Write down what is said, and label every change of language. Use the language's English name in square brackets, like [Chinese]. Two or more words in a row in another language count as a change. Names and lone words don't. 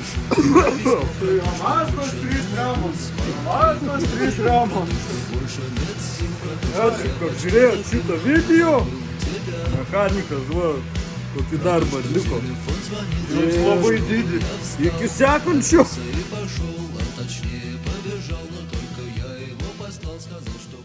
[Lithuanian] Mazdas 3 remontas. Mazdas 3 remontas. Ačiū, kad žiūrėjot šitą video. Mechanikas, va, kokį darbą atliko. Jums labai didį. Iki sekančio. [Russian] Пошел, а точнее побежал, но только я его послал, сказал.